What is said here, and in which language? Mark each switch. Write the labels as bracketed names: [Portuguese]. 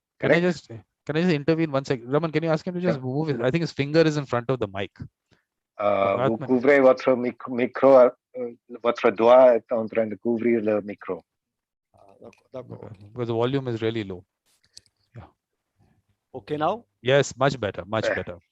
[English] Can I just intervene one second? Raman, can you ask him to just move it? I think his finger is in front of the mic. [French] Vous couvrez votre micro, votre doigt est en train de couvrir le micro. D'accord. [English] Because the volume is really low. Okay now? Yes, much better, much better.